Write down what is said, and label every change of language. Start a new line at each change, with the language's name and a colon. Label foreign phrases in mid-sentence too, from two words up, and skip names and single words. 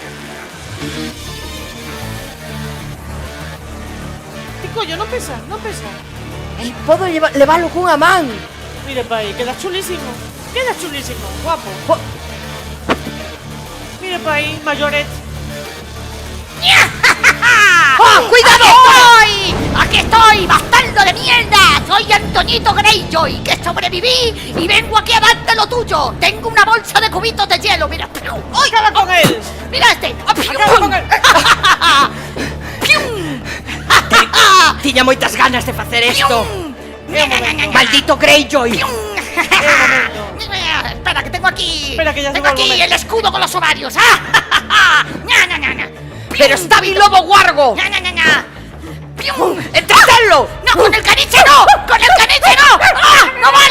Galician: Ti collo, non pesa, non pesa. E podo leválo cunha man. Mire, pai, queda chulísimo. Queda chulísimo, guapo. Po- Mire, pai, mayoret.
Spanish: ¡Ah, cuidado! ¡Aquí estoy, bastardo de mierda! Soy Antoñito Greyjoy, que sobreviví y vengo aquí a darte lo tuyo. Tengo una bolsa de cubitos de hielo, mira. ¡Ay! Acaba con él. ¡Mira este! Acaba con él.
Galician: Tiña moitas ganas de facer isto.
Spanish: Maldito Greyjoy. Espera, que tengo aquí. Espera, que ya tengo llegó el aquí momento. el escudo con los ovarios. Pero está mi lobo guargo. ¡Pium! ¡Entretenlo! ¡No, con el caniche no! ¡Con el caniche no! ¡Ah! ¡No vale!